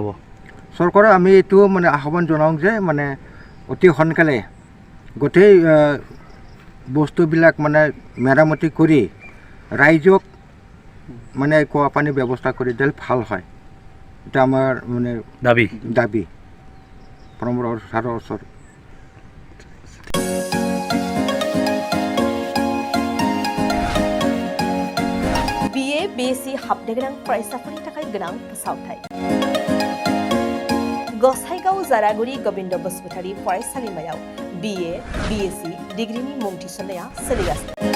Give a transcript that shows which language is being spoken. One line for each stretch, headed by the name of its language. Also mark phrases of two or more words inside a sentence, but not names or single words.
Assamese: চৰকাৰক আমি এইটো মানে আহ্বান জনাওঁ যে মানে অতি সোনকালে গোটেই বস্তুবিলাক মানে মেৰামতি কৰি ৰাইজক মানে খোৱা পানীৰ ব্যৱস্থা কৰি দিলে ভাল হয়। এটা আমাৰ মানে দাবী প্ৰমোদ ছাৰৰ ওচৰত।
Bodo: BA BSc हाबनो गोनां फरायसाफोरनि थाखाय गोनां फोसावथाय। गसाइगाव जारागुरि गोविन्द बसुमतारी फरायसालिमायाव BA BSc डिग्रीनि मुं थिसननाया सोलिगासिनो।